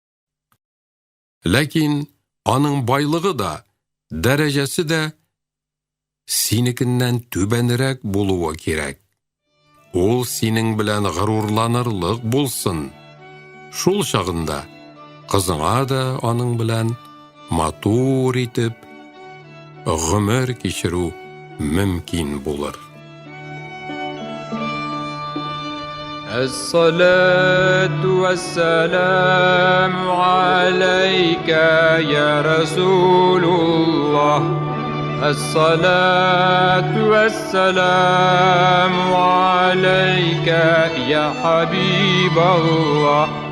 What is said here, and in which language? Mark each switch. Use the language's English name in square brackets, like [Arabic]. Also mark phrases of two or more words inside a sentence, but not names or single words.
[Tatar] Ләкин аның байлыгы да, дәрәҗәсе дә синекеннән түбәнрәк булуы кирәк. Ул синең белән горурланырлык булсын. Шул чагында кызыңа да аның белән матур итеп гомер кичерү мөмкин булыр. [Arabic] الصلاة والسلام عليك يا رسول الله. الصلاة والسلام عليك يا حبيب الله.